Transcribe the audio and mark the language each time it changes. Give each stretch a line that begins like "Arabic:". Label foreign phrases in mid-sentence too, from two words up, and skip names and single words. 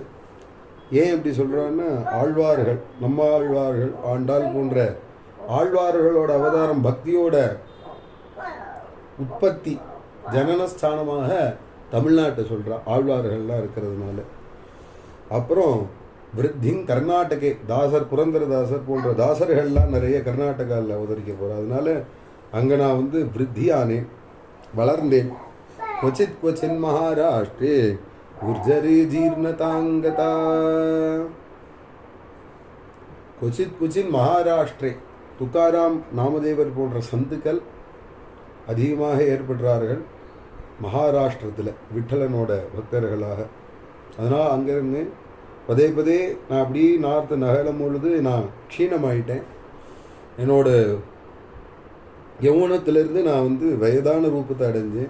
Tamil: ஏன் இப்படி சொல்கிறான்னா, ஆழ்வார்கள், நம்ம ஆழ்வார்கள், ஆண்டாள் போன்ற ஆழ்வார்களோட அவதாரம் பக்தியோட உற்பத்தி ஜனனஸ்தானமாக தமிழ்நாட்டை சொல்கிறா, ஆழ்வார்கள்லாம் இருக்கிறதுனால. அப்புறம்
Sanskrit: वृद्धिं कर्नाटके,
Tamil: தாசர் புரந்தரதாசர் போன்ற தாசர்கள்லாம் நிறைய கர்நாடகாவில் அவதரிக்க போகிறேன். அதனால அங்கே நான் விருத்தி ஆனேன், வளர்ந்தேன்.
Sanskrit: क्वचित् क्वचिन् महाराष्ट्रे गुर्जरे जीर्णतांगता क्वचित क्वचित महाराष्ट्रे
Tamil: तुकाराम नामदेवर போன்ற சந்துக்கள் அதிகமாக ஏற்படுறார்கள் மகாராஷ்டிரத்தில் விட்டலனோட பக்தர்களாக. அதனால் அங்கேருந்து பதே பதே நான் அப்படி நார்த்து நகலும் பொழுது நான் க்ஷீணமாயிட்டேன். என்னோட யௌவனத்திலிருந்து நான் வந்து வயதான ரூபத்தை அடைஞ்சேன்.